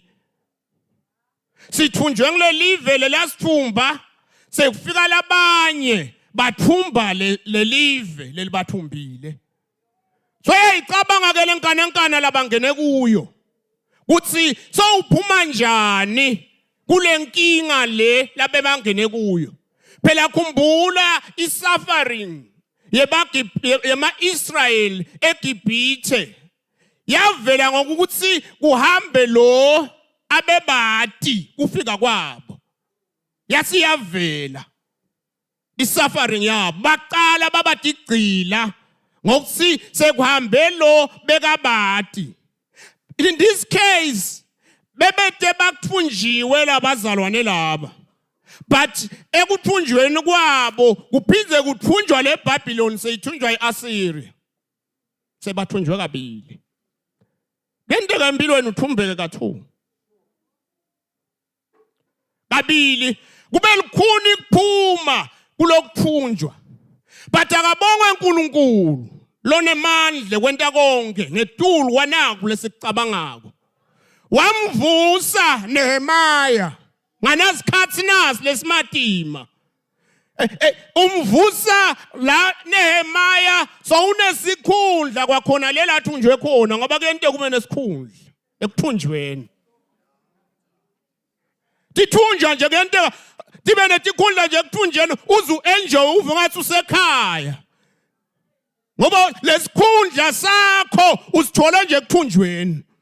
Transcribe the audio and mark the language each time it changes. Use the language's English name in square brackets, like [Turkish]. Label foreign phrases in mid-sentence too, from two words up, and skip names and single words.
[Swati] Sithunjwe ngilelive lelasithumba sekufika labanye bathumba lelive lelibathumbile. So icabanga ke lenkanankana labangene kuyo. Kuthi sowuphuma njani kule nkinga le labe bangene kuyo. Phela khumbula isuffering yema Israel eGibhithe. Yavela ngokuthi kuhambe lo abebati kufika kwabo. Yathi yavela isuffering yabo baqala babadigcila ngokuthi sekuhambe lo bekabati. [English] In this case [Swati] bebete bakuthunjiwe labazalwane laba. But ekuthunjweni kwabo kuphinze kuthunjwa leBabylon seyithunjwa iAssyria. Sebathunjwe kabili. Ngento empilweni uthumbeke kathu. Kabili kube likhuni kuphuma kulokuthunjwa. But akabongwe uNkulunkulu lonemandla kwenta konke ngetulu kwanaku lesicabangako wamvusa Nehemaya nganasikhathi nasi lesimatima umvusa la Nehemaya so unesikhundla kwakhona lela athunjwe khona ngoba kuyento kube nesikhundla ekuthunjweni tithunjwa nje kuyento tibe netikhundla nje ekuthunjweni uzu enjoy uve ngathi usekhaya ngoba lesikhundla sakho usithola nje ekuthunjweni